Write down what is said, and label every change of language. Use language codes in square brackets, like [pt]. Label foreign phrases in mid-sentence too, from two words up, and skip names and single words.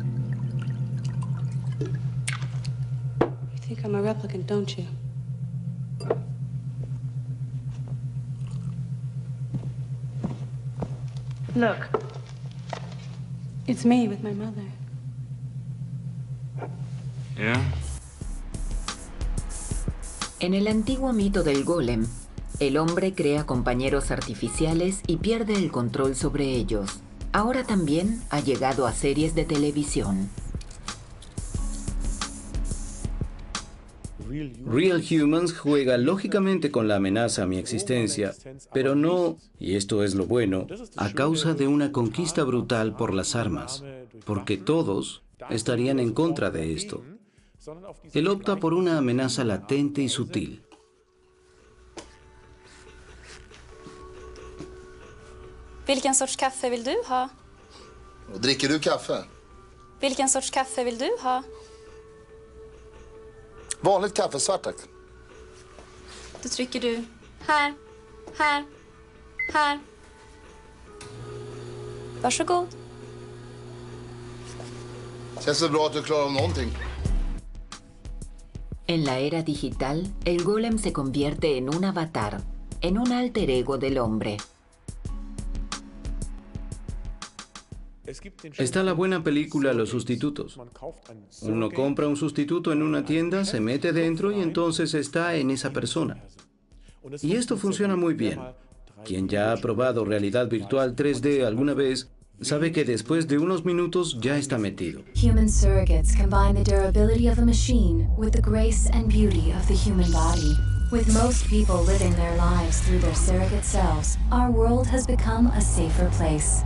[en] You think I'm a replicant, don't you? Look, it's me with my mother. Yeah. [es] En el antiguo mito del golem, el hombre crea compañeros artificiales y pierde el control sobre ellos. Ahora también ha llegado a series de televisión. Real Humans juega lógicamente con la amenaza a mi existencia, pero no, y esto es lo bueno, a causa de una conquista brutal por las armas, porque todos estarían en contra de esto. Él opta por una amenaza latente y sutil. [sv] Vilken sorts kaffe vill du ha? Dricker du kaffe? Vilken sorts kaffe vill du ha? Vanligt kaffe, svart tack. Då trycker du här, här, här. Varsågod. Känns det bra att du klarar av någonting? [es] En la era digital, el golem se convierte en un avatar, en un alter ego del hombre. Está la buena película Los Sustitutos. Uno compra un sustituto en una tienda, se mete dentro y entonces está en esa persona. Y esto funciona muy bien. Quien ya ha probado realidad virtual 3D alguna vez, sabe que después de unos minutos ya está metido. [en] Human surrogates combine the durability of a machine with the grace and beauty of the human body. With most people living their lives through their surrogate selves, our world has become a safer place.